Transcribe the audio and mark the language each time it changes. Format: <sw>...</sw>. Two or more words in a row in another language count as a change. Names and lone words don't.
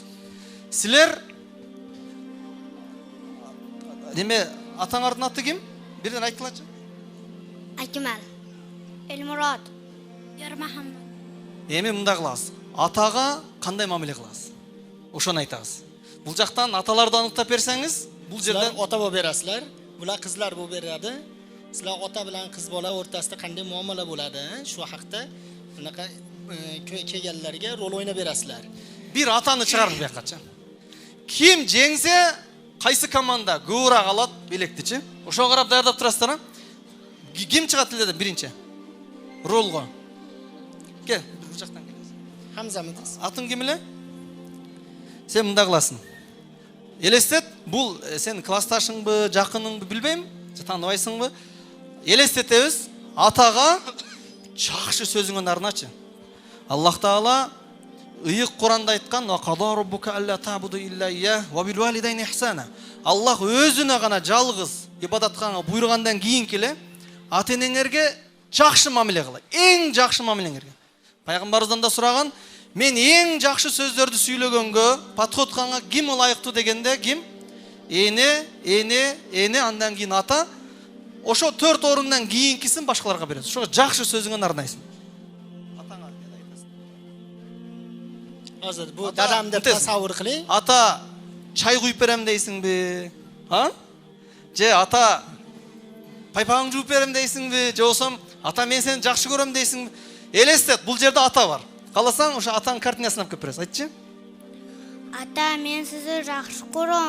<ky>Силер неме атаңардын аты ким? Бирден айткылачы. Акимал. Элмурод. Ярмахаммад. Эми мында кылабыз. Атага кандай мамиле кыласыз? Ошону айтабыз. Бул жактан аталарды аныктап берсеңиз, бул жерден</ky> <uz>ota bo'lib berasizlar. Bular qizlar bo'lib beradi. Sizlar ota bilan qiz bola o'rtasida qanday muomala bo'ladi, shu haqda bunaqa kelganlarga rol o'ynab berasizlar.</uz> <ky>Bir atаны чыгарып бuyакачы. Ким жеңсе, кайсы команда көбүрөөк алат белектичи? Ошого карап даярдап турасыздар, а? Ким чыгат эле биринчи? Ролго. Кел, бир жактан келесиз. Хамзамы дейсиз? Атың ким эле? Сен мында кыласың. Элестет, бул сен классташыңбы, жакыныңбы билбейм, тааныбайсыңбы? Элестетебиз, атага жакшы сөзүңөн арначы. Аллах Таала ыйык Куранда айткан:</ky> <ar>"وقضى ربك ألا تعبدوا إلا إياه وبالوالدين إحسانا."</ar> <ky>Аллах өзүнө гана жалгыз ибадатканга буйругандан кийинки эле ата-энеңерге жакшы мамиле кыл. Эң жакшы мамилеңерге. Пайгамбарыбыздан да сураган: "Мен эң жакшы сөздөрдү сүйлөгөнгө, подходканга ким ылайыктуу?" дегенде ким? Эне, андан кийин ата. Ошо 4 орундан кийинкисин башкаларга бересиз. Ошо жакшы сөзүңөн арнайсың. Атаңа не айтасың?</ky> <uz>Hozir bu dadam deb tasavvur qiling.</uz> <ky>Ата чай куюп берем дейсиңби? А? Же ата пайпагың жууп берем дейсиңби? Же болсом ата мен сени жакшы көрөм дейсиңби? Элестет, бул жерде ата бар. Каласаң, ошо атаңдын картинасын алып келип бересиз. Айтчы. Ата, мен сизди жакшы көрөм.</ky>